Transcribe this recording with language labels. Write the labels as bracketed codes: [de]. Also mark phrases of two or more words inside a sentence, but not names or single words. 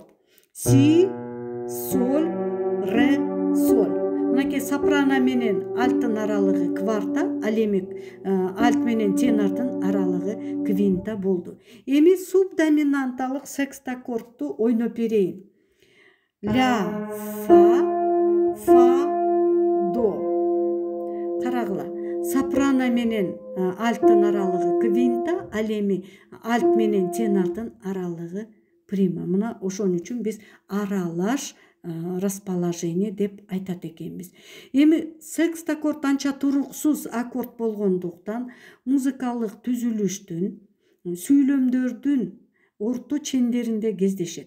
[ky] Си, соль, ре, соль. Мынакей сопрано менен альттын аралыгы кварта, ал эми альт менен тенордун аралыгы квинта болду. Эми субдоминанталык секстаккордду ойноп берейин. Ля, фа, до. Карагыла. Сопрано менен альттын аралыгы квинта, ал эми альт менен тенордун аралыгы прима. Мына ошон үчүн биз аралаш расположение деп айтат экенбиз. Эми секстаккорд анча туруксуз аккорд болгондуктан музыкалык түзүлүштүн, сүйлөмдөрдүн орто чендеринде кездешет.